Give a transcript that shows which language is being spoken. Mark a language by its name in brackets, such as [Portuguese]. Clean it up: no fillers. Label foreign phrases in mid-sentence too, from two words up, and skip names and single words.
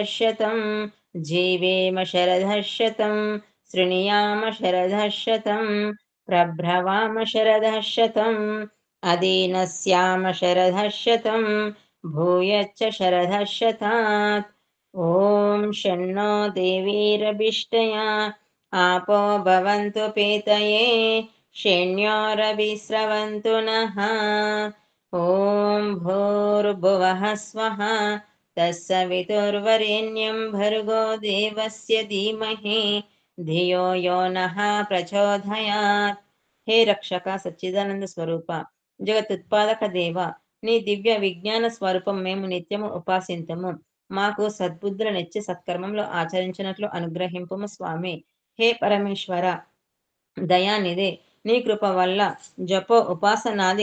[Sanskrit] शतं जीवेम शरदः शतं शृणुयाम शरदः शतं प्रभ्रवाम शरदः शतम् अदीनस्याम शरदः शतं भूयश्च शरदः शतात् ॐ शन्नो देवीरभिष्टया आपो भवन्तु पीतये शेण्योरविस्रवन्तु नः ॐ भूर्भुवः स्वः तत्सवितुर्वरेण्यं भर्गो देवस्य धीमहि धियो यो नः प्रचोदयात् हे [Telugu] రక్షక సచ్చిదానంద స్వరూప జగతుత్పాదక దేవ నీ దివ్య విజ్ఞాన స్వరూపం మేము [Sanskrit] నిత్యము ఉపాసింతము మాకు సద్బుద్ధులనిచ్చి సత్కర్మంలో ఆచరించినట్లు అనుగ్రహింపుము స్వామి హే పరమేశ్వర దయానిదే నీ కృప వల్ల జపో ఉపాసనాది